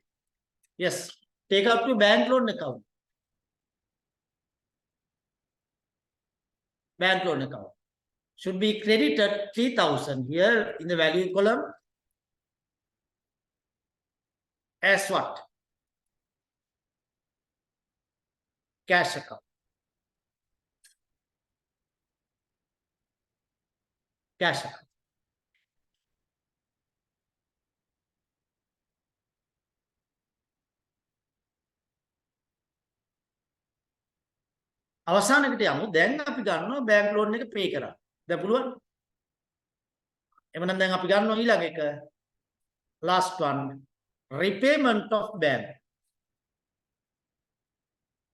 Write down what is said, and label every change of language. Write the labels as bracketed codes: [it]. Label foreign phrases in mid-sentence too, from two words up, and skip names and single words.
[en] Yes, take up to bank loan account. Bank loan account should be credited 3,000 here in the value column as what? Cash account. Cash account. [si] අවසානකට යමු. දැන් අපි ගන්නවා [en] bank loan [si] එක පේ කරා. දැන් පුළුවන්. එවනම් දැන් අපි ගන්නවා ඊළඟ එක. [en] Last one. Repayment of bank.